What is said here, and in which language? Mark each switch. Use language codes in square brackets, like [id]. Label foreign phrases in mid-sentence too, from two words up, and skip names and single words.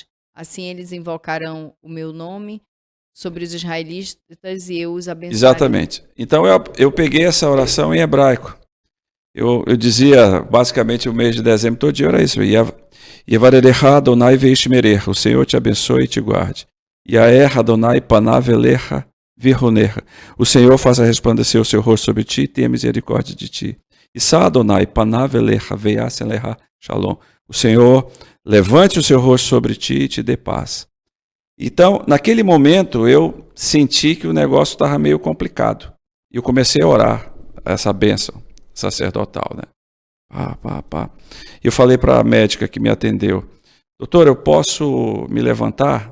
[pt] Assim eles invocarão o meu nome sobre os israelitas e eu os abençoarei. Exatamente. Então eu peguei essa oração em hebraico. Eu dizia, basicamente, o mês de dezembro todo dia era isso. [he] יברכך יהוה וישמרך. [pt] O Senhor te abençoe e te guarde. [he] יאר יהוה פניו אליך ויחנך. [pt] O Senhor faça resplandecer o seu rosto sobre ti e tenha misericórdia de ti. [he] ישא יהוה פניו אליך וישם לך שלום. [pt] O Senhor levante o seu rosto sobre ti e te dê paz. Então, naquele momento, eu senti que o negócio estava meio complicado. E eu comecei a orar essa bênção sacerdotal, né? Eu falei para a médica que me atendeu, doutor, eu posso me levantar?